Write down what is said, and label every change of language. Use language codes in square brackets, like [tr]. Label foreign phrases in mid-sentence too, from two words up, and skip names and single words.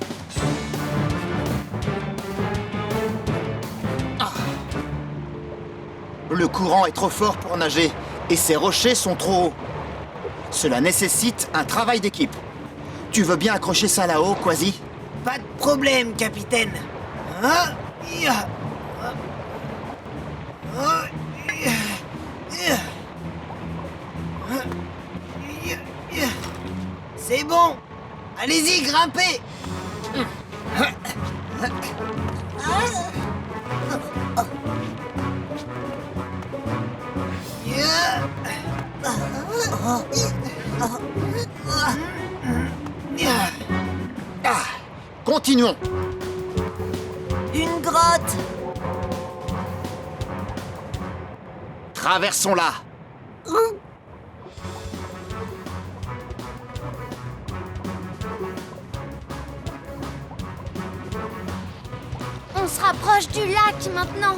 [fr] Ah. Le courant est trop fort pour nager et ces rochers sont trop hauts. Cela nécessite un travail d'équipe. Tu veux bien accrocher ça là-haut, Quasi? Pas de problème, capitaine. Ah, ya. Ah, ya. Ya. Ah, ya, ya. C'est bon. Allez-y, grimpez. Ya. Ya. Ah, continuons. Une grotte. Traversons-la. On se rapproche du lac maintenant.